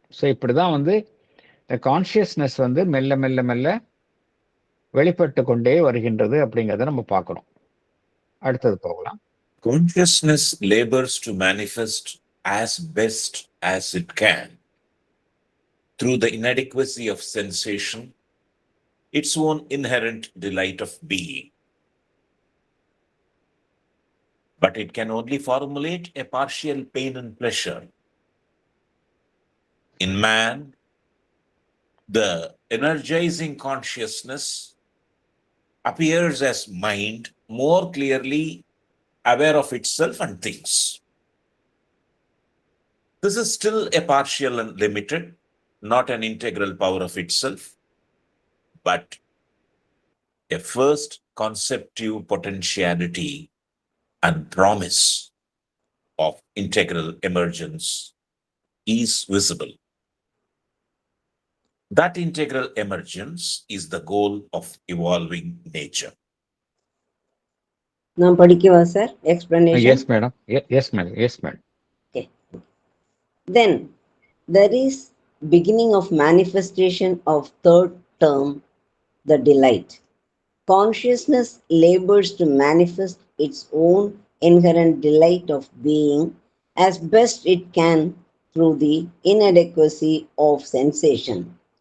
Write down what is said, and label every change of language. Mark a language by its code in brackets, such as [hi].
[ta] So இப்படிதான் வந்து இந்த கான்சியஸ்னஸ் வந்து மெல்ல மெல்ல மெல்ல வெளிப்பட்டு கொண்டே வருகின்றது அப்படிங்கிறத நம்ம பார்க்கிறோம். அடுத்தது போகலாம். [en] Consciousness labors to manifest as best as it can through the inadequacy of sensation, its own inherent delight of being. But it can only formulate a partial pain and pleasure. In man, the energizing consciousness appears as mind more clearly aware of itself and things. This is still a partial and limited, not an integral power of itself, but a first conceptive potentiality and promise of integral emergence is visible. That integral emergence is the goal of evolving nature. [ta] நான் படிக்கவா sir [en] explanation? [ta] Yes madam, yes madam, yes madam. [en] Okay. Then there is beginning of manifestation of third term, the delight. Consciousness labors to manifest its own inherent delight of being as best it can through the inadequacy of sensation.